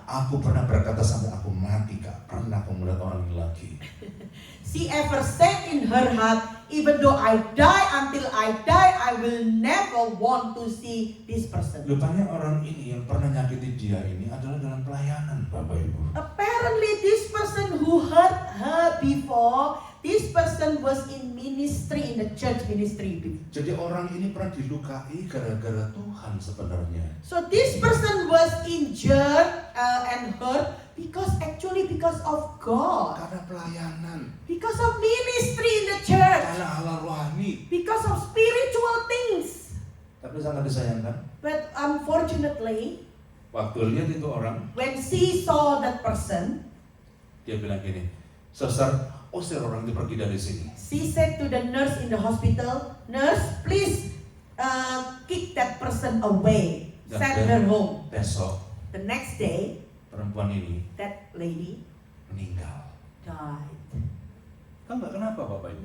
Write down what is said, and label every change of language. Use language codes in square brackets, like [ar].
[id] aku pernah berkata sampai aku mati, gak pernah aku melihat orang ini lagi. [en] she ever said in her heart, even though I die, until I die, I will never want to see this person. [id] Rupanya orang ini yang pernah nyakiti dia ini adalah dalam pelayanan, Bapak Ibu. [en] Apparently this person who hurt her before, this person was in ministry, in the church ministry before. [id] Jadi orang ini pernah dilukai gara-gara Tuhan sebenarnya. [en] So this person was injured and hurt because of God. [id] Karena pelayanan, [en] Because of ministry in the church. [id] karena halal rohani. [en] Because of spiritual things. [id] Tapi sangat disayangkan, [en] But unfortunately, [id] waktu lihat itu orang, [en] when she saw that person, [id] dia bilang gini, "Suster, usir orang itu pergi dari sini." [en] she said to the nurse in the hospital, "Nurse, please kick that person away. Send her home." [id] Besok [en] The next day, [id] perempuan ini [en] that lady [id] meninggal. [en] died. [id] Tahu nggak kenapa, Bapak Ibu?